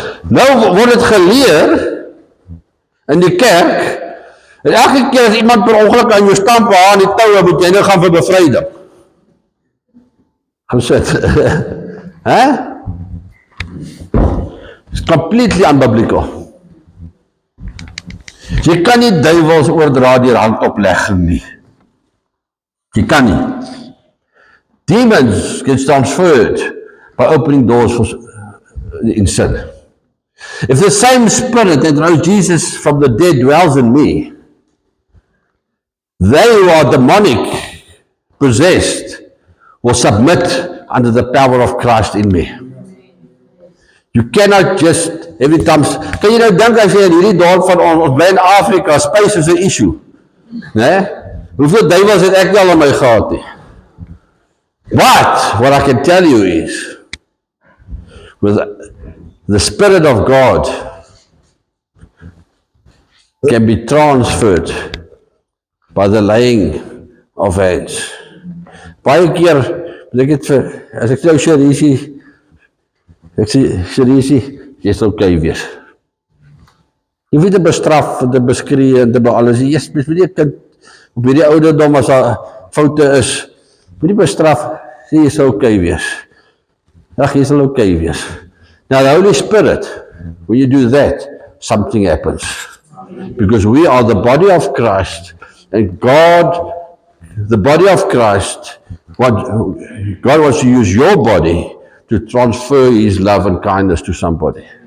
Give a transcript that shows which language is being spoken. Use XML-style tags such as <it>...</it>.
<af>Nou word dit geleer in die kerk, en elke keer as iemand per ongeluk aan jou stamp aan die touwe, moet jy nou gaan vir bevryding. Gaan sit.</af> <en>It's completely unbiblical.</en> <af>Jy kan nie duiwels oordra deur handoplegging nie. Jy kan nie.</af> <en>Demons get transferred by opening doors in sin. If the same spirit that rose Jesus from the dead dwells in me, they who are demonic, possessed, will submit under the power of Christ in me. You cannot just, every time,</en> <af>kan jy nou dink as jy in hierdie dorp van ons bly in Afrika, space is 'n issue. Nee? Hoeveel duiwels het ek wel aan my gehad nie?</af> <en>But, what I can tell you is, with the Spirit of God can be transferred by the laying of hands.</en> <af>Baie keer, as ek sê, Sharishi, ek sê, Sharishi, jy sal okay wees. Jy hoef nie te bestraf, te beskree, en te alles. Jy moet nie 'n kind, op hierdie ouderdom as daar foute is, moet nie bestraf, sê jy sal okay wees. Ag, jy sal okay wees.</af> <en>Now the Holy Spirit, when you do that, something happens. Because we are the body of Christ, and God, the body of Christ, God wants to use your body to transfer His love and kindness to somebody.</en>